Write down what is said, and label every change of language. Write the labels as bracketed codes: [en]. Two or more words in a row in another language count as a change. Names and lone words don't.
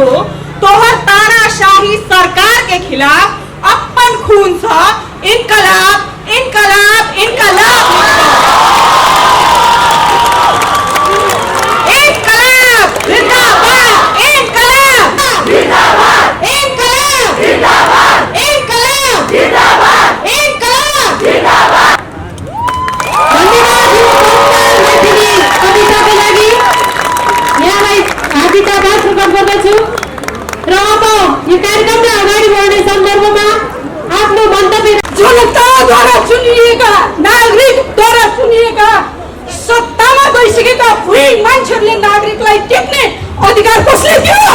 [bho] तोहर तानाशाही सरकार के खिलाफ अपन खून से इनकलाब इनकलाब इनकलाब इनकलाब जिंदाबाद इनकलाब जिंदाबाद इनकलाब जिंदाबाद इनकलाब जिंदाबाद इनकलाब जिंदाबाद। [ne] कविता के लागि यहाँलाई हार्दिक स्वागत गर्दछु र अब यो कार्यक्रमलाई अगाडि बढाउने सन्दर्भमा आफ्नो मन्तव्य जनताद्वारा चुनिएका नागरिकद्वारा चुनिएका सत्तामा गइसकेका बुढी मान्छेहरूले नागरिकलाई टेक्ने अधिकार कसले दियो?